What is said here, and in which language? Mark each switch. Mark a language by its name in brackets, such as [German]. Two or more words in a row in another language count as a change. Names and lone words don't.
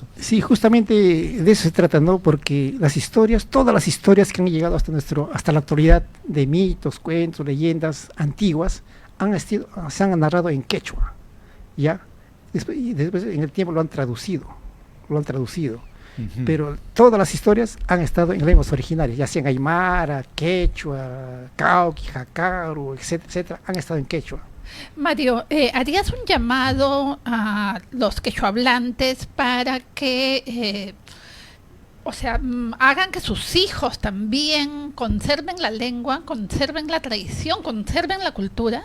[Spanish] Sí, justamente de eso se trata, ¿no? Porque todas las historias que han llegado hasta la actualidad, de mitos, cuentos, leyendas antiguas, se han narrado en quechua, ¿ya? Después en el tiempo lo han traducido. Ujú. Pero todas las historias han estado en lenguas originarias, ya sean aymara, quechua, cauqui, jacaru, etcétera, etcétera, han estado en quechua. Mario, ¿harías un llamado a los quechohablantes para que, hagan que sus hijos también conserven la lengua, conserven la tradición, conserven la cultura?